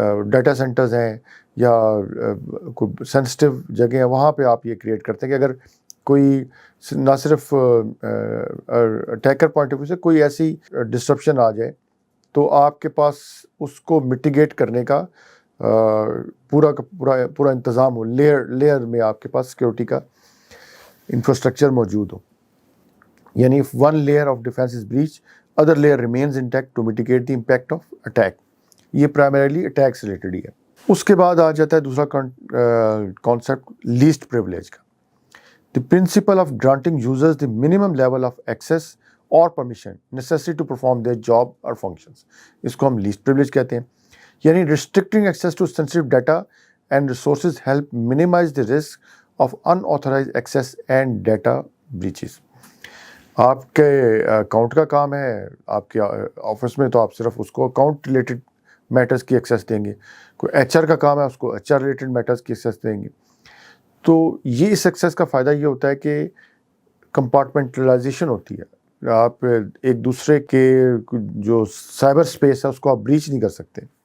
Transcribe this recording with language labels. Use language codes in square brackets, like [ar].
[ur] Data centres ہیں یا کوئی سینسٹیو جگہ ہیں وہاں پہ آپ یہ کریٹ کرتے ہیں کہ اگر کوئی نہ صرف اٹیکر پوائنٹ آف ویو سے کوئی ایسی ڈسٹرپشن آ جائے تو آپ کے پاس اس کو مٹیگیٹ کرنے کا پورا انتظام ہو، لیئر میں آپ کے پاس سیکورٹی کا انفراسٹرکچر موجود ہو. [en] یعنی if one layer of defense is breached, other layer remains intact to mitigate the impact of attack. [ur] یہ [en] primarily attacks related [ur] ہی ہے. اس کے بعد آ جاتا ہے دوسرا کانسیپٹ لیسٹ پریولیج کا. [en] The principle of granting users the minimum level of access or permission necessary to perform their job or functions. [ur] اس کو ہم لیسٹ پریولیج کہتے ہیں. [en] یعنی restricting access to sensitive data and resources help minimize the risk of unauthorized access and data breaches. [ur] آپ کے account کا کام ہے آپ کے آفس میں تو آپ صرف اس کو اکاؤنٹ ریلیٹڈ میٹرز کی ایکسیس دیں گے. کوئی HR کا کام ہے اس کو HR ریلیٹڈ میٹرز کی ایکسیس دیں گے. تو یہ اس ایکسیس کا فائدہ یہ ہوتا ہے کہ کمپارٹمنٹلائزیشن ہوتی ہے. آپ ایک دوسرے کے جو سائبر اسپیس ہے اس کو آپ بریچ نہیں کر سکتے.